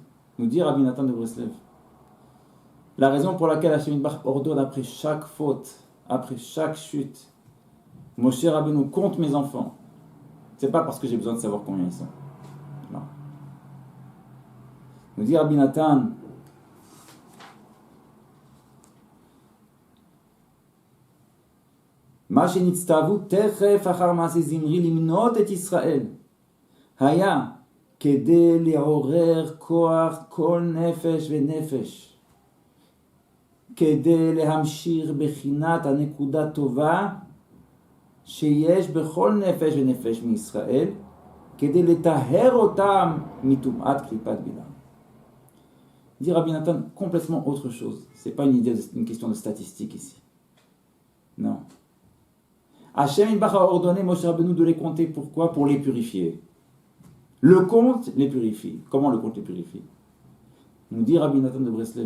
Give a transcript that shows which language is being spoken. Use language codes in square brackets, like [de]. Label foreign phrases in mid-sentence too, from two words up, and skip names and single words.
[fr] Nous dit Rabbi Nathan de Breslev, la raison pour laquelle Hashem Yitbarach ordonne après chaque faute, après chaque chute, Moshe Rabbeinu compte mes enfants, c'est pas parce que j'ai besoin de savoir combien ils sont. Non. Nous dit Rabbi Nathan, [he] מה שנצטוו תכף אחר מעשה זמרי למנות את ישראל היה כדי לעורר כח כל נפש ונפש. כדי להמשיך בחינת הנקודה טובה שיש בכל נפש ונפש מישראל, כדי לטהר אותם מטומאת קליפת בלעם. [fr] Dit Rabbi Nathan complètement autre chose. Ce n'est pas une question de statistique ici. Non. Hashem Yitbarach a ordonné Moshe Rabbeinu de les compter. Pourquoi? Pour les purifier. Le compte les purifie. Comment le compte les purifie? Nous dit Rabbi Nathan de Breslev.